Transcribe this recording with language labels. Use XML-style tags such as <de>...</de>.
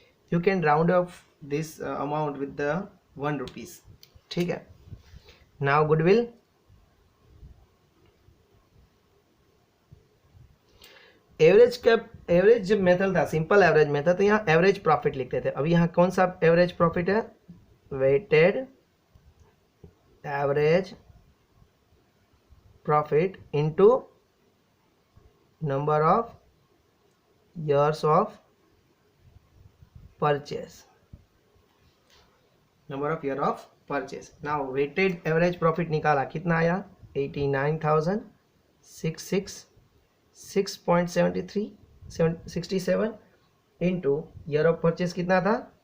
<en>You can round off this amount with the 1 rupees.</en> <hi>ठीक है,</hi> <en>now goodwill.</en> <hi>Average जब method था, simple average method, तो यहाँ एवरेज प्रॉफिट लिखते थे। अभी यहाँ कौन सा एवरेज प्रॉफिट है?</hi> <en>Weighted average profit into number of years of purchase, number of year of purchase. Now weighted average profit</en> <hi>निकाला, कितना आया?</hi> <en>89,666.67 into year of purchase</en> <hi>कितना था?</hi>